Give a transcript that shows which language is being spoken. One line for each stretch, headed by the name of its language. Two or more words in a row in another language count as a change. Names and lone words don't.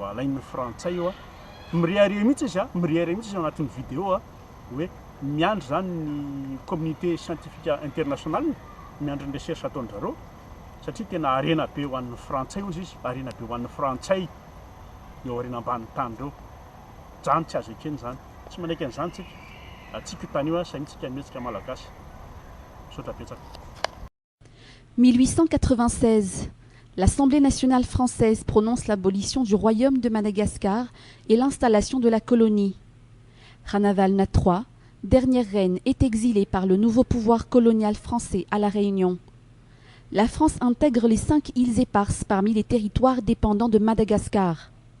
Malagasy: alain'ny frantsay io a mirehare mihitsy izy a mirehare mihitsy izy ao anatin'ny vidéo a hoe miandry zany ny
French: communauté scientifique internationale
Malagasy: miandry ny recherche ataony zareo satria tena arena be ho an'ny frantsay ozy izy arena be ho an'ny frantsay eo arena ambanin'ny tany ireo zany tsy azo ekeny zany tsy manaiky an'izany tsika atsika io tany io a saintsika mihetsika malagasy misaotra betsaka.
French: 1896, l'Assemblée nationale française prononce l'abolition du royaume de Madagascar et l'installation de la colonie. Ranavalna III, dernière reine, est exilée par le nouveau pouvoir colonial français à La Réunion. La France intègre les 5 îles éparses parmi les territoires dépendants de Madagascar.